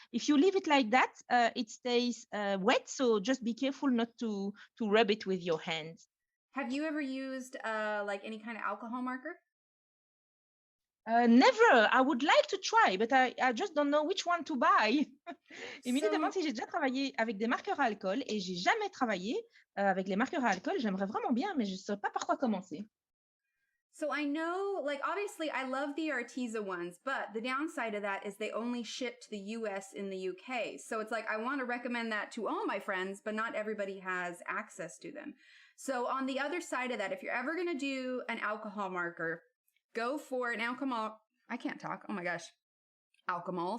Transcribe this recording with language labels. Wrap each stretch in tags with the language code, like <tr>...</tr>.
<en>If you leave it like that, it stays wet, so just be careful not to rub it with your hands. Have you ever used like any kind of alcohol marker? Never. I would like to try, but I just don't know which one to buy.</en> <fr>Émilie</fr> <en>So-</en> <fr>demande si j'ai déjà travaillé avec des marqueurs à alcool et j'ai jamais travaillé avec les marqueurs à alcool. J'aimerais vraiment bien, mais je ne sais pas par quoi commencer.</fr> <en>So I know, like, obviously I love the Arteza ones, but the downside of that is they only ship to the US and the UK. So it's like, I want to recommend that to all my friends, but not everybody has access to them. So on the other side of that, if you're ever going to do an alcohol marker, go for an alcohol. I can't talk. Oh my gosh. Alcohol.</en>